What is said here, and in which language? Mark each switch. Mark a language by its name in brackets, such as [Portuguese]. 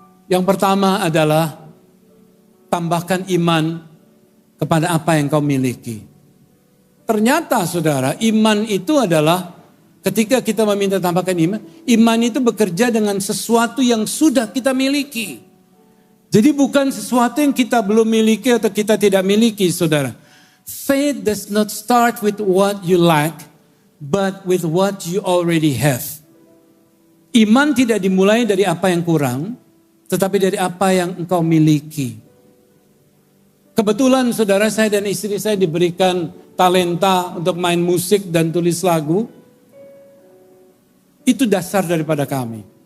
[Indonesian] Yang pertama adalah tambahkan iman kepada apa yang kau miliki. Ternyata saudara, iman itu adalah ketika kita meminta tambahkan iman, iman itu bekerja dengan sesuatu yang sudah kita miliki. Jadi bukan sesuatu yang kita belum miliki atau kita tidak miliki, saudara. [English] Faith does not start with what you lack, but with what you already have. [Indonesian] Iman tidak dimulai dari apa yang kurang, tetapi dari apa yang engkau miliki. Kebetulan saudara, saya dan istri saya diberikan talenta untuk main musik dan tulis lagu. Itu dasar daripada kami.